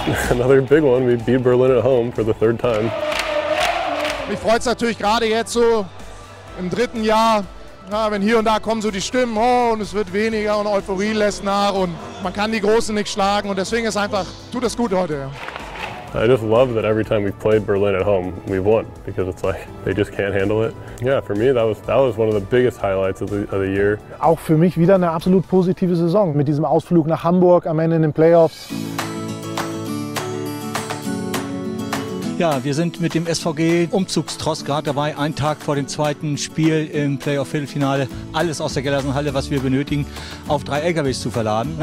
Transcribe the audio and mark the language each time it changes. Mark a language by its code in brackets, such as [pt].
[en] Another big one, we beat Berlin at home for the 3rd time. [de] Mich freut es natürlich gerade jetzt so im 3. Jahr, ja, wenn hier und da kommen so die Stimmen, oh, und es wird weniger und Euphorie lässt nach und man kann die Großen nicht schlagen und deswegen ist einfach, tut das gut heute. Ja. [en] I just love that every time we played Berlin at home, we won because it's like they just can't handle it. Yeah, for me that was one of the biggest highlights of the year. [de] Auch für mich wieder eine absolut positive Saison mit diesem Ausflug nach Hamburg am Ende in den Playoffs. Ja, wir sind mit dem SVG Umzugstross gerade dabei, einen Tag vor dem 2. Spiel im Playoff-Viertelfinale, alles aus der Gellersenhalle, was wir benötigen, auf 3 LKWs zu verladen.